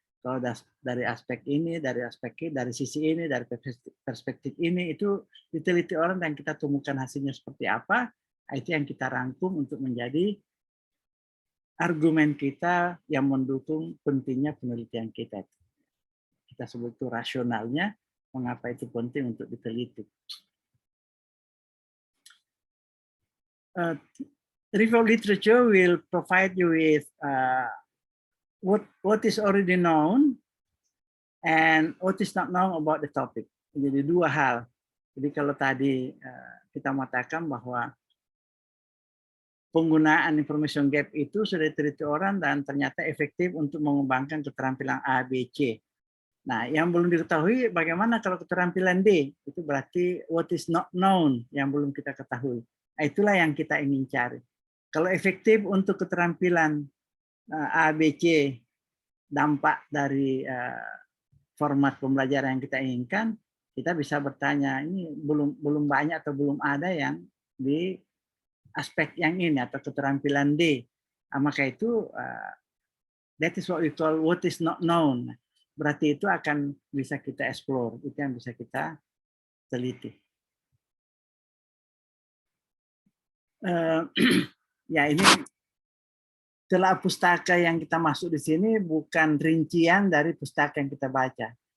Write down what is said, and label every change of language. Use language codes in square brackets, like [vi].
[id] Kalau dari aspek ini, dari sisi ini, dari perspektif ini, itu diteliti orang dan kita temukan hasilnya seperti apa, itu yang kita rangkum untuk menjadi argumen kita yang mendukung pentingnya penelitian kita. Kita sebut itu rasionalnya, mengapa itu penting untuk diteliti. [en] Review of literature will provide you with what is already known and what is not known about the topic. [id] Jadi dua hal. Jadi kalau tadi kita mengatakan bahwa penggunaan information gap itu sudah diteliti orang dan ternyata efektif untuk mengembangkan keterampilan A, B, C. Nah, yang belum diketahui bagaimana kalau keterampilan D? Itu berarti [en] what is not known [id] yang belum kita ketahui. Nah, itulah yang kita ingin cari. Kalau efektif untuk keterampilan A, B, C, dampak dari format pembelajaran yang kita inginkan, kita bisa bertanya, ini belum banyak atau belum ada yang di aspek yang ini atau keterampilan D. Maka itu, [en] that is what we call what is not known. [id] Berarti itu akan bisa kita explore, itu yang bisa kita teliti. Ya ini telah pustaka yang kita masuk di sini bukan rincian dari pustaka yang kita baca.